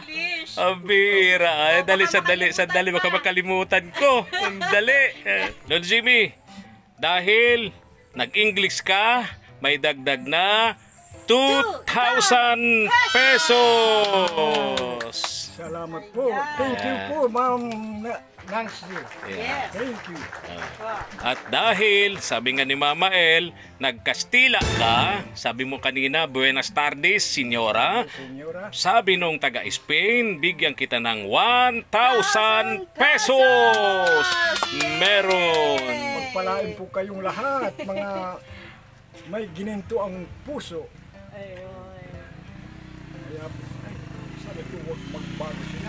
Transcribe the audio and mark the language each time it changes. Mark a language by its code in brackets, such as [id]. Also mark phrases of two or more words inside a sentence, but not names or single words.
[tl] Abira. Ay, sandali. Baka makalimutan ko. Sandali. Lord Jimmy, dahil nag-English ka, may dagdag na 2,000 pesos. Salamat po. [en] Thank you po, Ma'am Nancy. Yes. Thank you. [tl] At dahil, sabi nga ni Mama El, nagkastila ka, sabi mo kanina, [es] buenas tardes, senyora. Senyora, [tl] Sabi nung taga-Spain, bigyan kita ng 1,000 pesos. Meron. pagpalain po kayong lahat, mga may gininto ang puso. Kaya, sabi ko, huwag magbago sila.